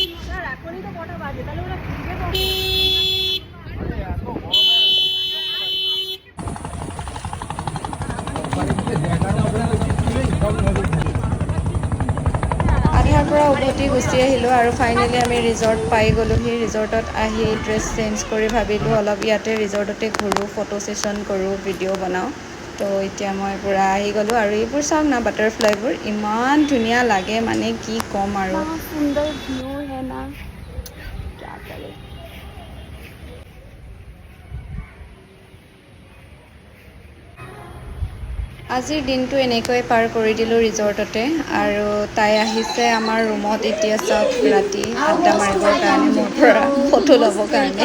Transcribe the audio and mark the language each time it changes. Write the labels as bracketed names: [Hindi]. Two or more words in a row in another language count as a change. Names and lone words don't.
[Assamese] আধাৰ পৰা উভতি গুচি আহিলোঁ, আৰু ফাইনেলি আমি ৰিজৰ্ট পাই গ'লোহি। ৰিজৰ্টত আহি [English] dress change [Assamese] কৰি ভাবিলোঁ অলপ ইয়াতে ৰিজৰ্টতে ঘূৰোঁ, [English] photo session [Assamese] কৰোঁ, ভিডিঅ' বনাওঁ। তো এতিয়া মই পূৰা আহি গ'লোঁ। আৰু এইবোৰ চাওক না, বাটাৰফ্লাইবোৰ ইমান ধুনীয়া লাগে, মানে কি ক'ম আৰু। [Hindi] सुंदर व्यू है ना, क्या करे। [Assamese] আজিৰ দিনটো এনেকৈ পাৰ কৰি দিলোঁ ৰিজৰ্টতে। আৰু তাই আহিছে আমাৰ ৰুমত এতিয়া চাওক ৰাতি আড্ডা মাৰিবৰ কাৰণে, মোৰ পৰা ফটো ল'বৰ কাৰণে।